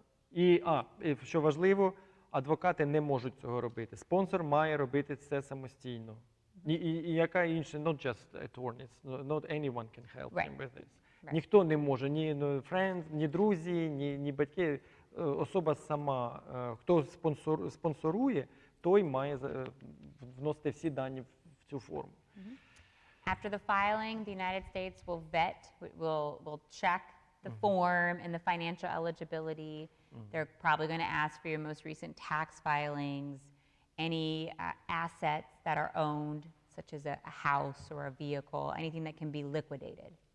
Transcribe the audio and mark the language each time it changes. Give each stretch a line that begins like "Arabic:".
Ukrainian: І що важливо, адвокати не можуть цього робити. Спонсор має робити це самостійно. І яка інша,
English: not just attorneys, not anyone can help him with this.
Ukrainian: Ніхто не може, ні friends, ні друзі, ні батьки. Особа сама, хто спонсорує, той має вносити всі дані в цю форму.
English: After the filing, the United States will will check the form and the financial eligibility. They're probably going to ask for your most recent tax filings, any assets that are owned, such as a house or a vehicle, anything that can be liquidated.